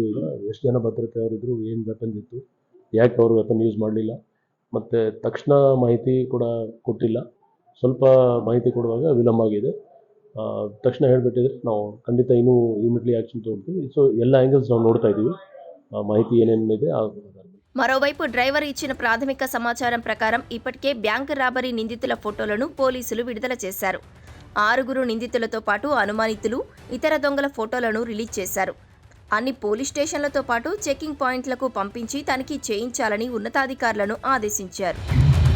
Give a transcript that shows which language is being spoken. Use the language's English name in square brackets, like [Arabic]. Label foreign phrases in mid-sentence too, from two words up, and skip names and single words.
[Kannada] ಈಗ ಎಷ್ಟು ಜನ ಭದ್ರತೆ ಅವರಿದ್ದರು, ಏನು ವೆಪನ್ ಇತ್ತು, ಯಾಕೆ ಅವರು [English] weapon use [Kannada] ಮಾಡಲಿಲ್ಲ, ಮತ್ತು ತಕ್ಷಣ ಮಾಹಿತಿ ಕೂಡ ಕೊಟ್ಟಿಲ್ಲ. ಸ್ವಲ್ಪ ಮಾಹಿತಿ ಕೊಡುವಾಗ ವಿಳಂಬ ಆಗಿದೆ. ತಕ್ಷಣ ಹೇಳಿಬಿಟ್ಟಿದ್ರೆ ನಾವು ಖಂಡಿತ ಇನ್ನೂ [English] immediately action [Kannada] ತೊಗೊಳ್ತೀವಿ. ಸೊ ಎಲ್ಲ ಆ್ಯಂಗಲ್ಸ್ ನಾವು ನೋಡ್ತಾ ಇದ್ದೀವಿ, ಮಾಹಿತಿ ಏನೇನಿದೆ. [Telugu] మరోవైపు డ్రైవర్ ఇచ్చిన ప్రాథమిక సమాచారం ప్రకారం ఇప్పటికే [English] bank robbery [Telugu] నిందితుల ఫోటోలను పోలీసులు విడుదల చేశారు. 6 నిందితులతో పాటు అనుమానితులు, ఇతర దొంగల ఫోటోలను రిలీజ్ చేశారు. అన్ని పోలీస్ స్టేషన్లతో పాటు చెకింగ్ పాయింట్లకు పంపించి తనిఖీ చేయించాలని ఉన్నతాధికారులను ఆదేశించారు.